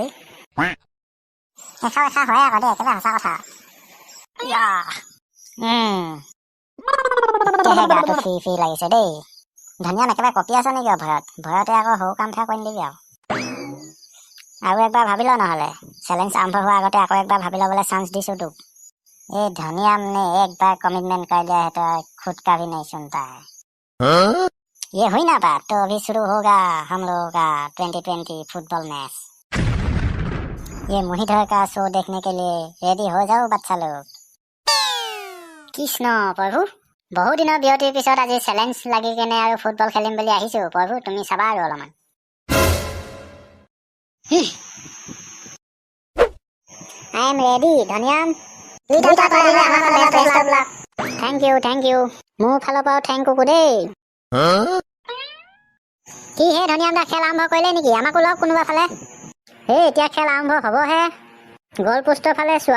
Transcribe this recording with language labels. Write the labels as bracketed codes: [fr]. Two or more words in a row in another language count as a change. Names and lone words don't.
[as] এষা হয় আকৌ দেই, একেবাৰে সঁচা কথা। এতিয়াহে গাটো ফ্ৰী লাগিছে দেই। ধনিয়াম একেবাৰে কঁপি আছ নেকি ভয়তে আকৌ সৰু কাম কৰি নিদিবি আৰু একবাৰ ভাবি ল, নহ'লে চেলেঞ্জ আৰম্ভ হোৱাৰ আগতে আকৌ একবাৰ ভাবি ল'বলৈ চান্স দিছোঁ তোক। [hi] धनियाम ने एक बार कमिटमेंट कर लिया है तो खुद का भी नहीं सुनता है। ये हुई ना बात, तो अभी शुरू होगा हम लोगों का 2020 [en] football match. [hi] ये मुहिधर का शो देखने के लिए रेडी हो जाओ बच्चा लोग। [as] কৃষ্ণ প্ৰভু, বহু দিনৰ বিৰতিৰ পিছত আজি চেলেঞ্জ লাগি কেনে আৰু ফুটবল খেলিম বুলি আহিছোঁ। প্ৰভু তুমি চাবা আৰু অলপমান। [en] I am ready, [as] ধনিয়াম। [en] thank you [as] মোৰ ফালৰ পৰাও [en] thank you [as] দেই। কি হে ধনিয়াম দা, খেল আৰম্ভ কৰিলে নেকি? আমাকো লওক কোনোবা ফালে। এতিয়া খেল আৰম্ভ হ'বহে। গ'ল পোষ্টৰ ফালে চোৱা।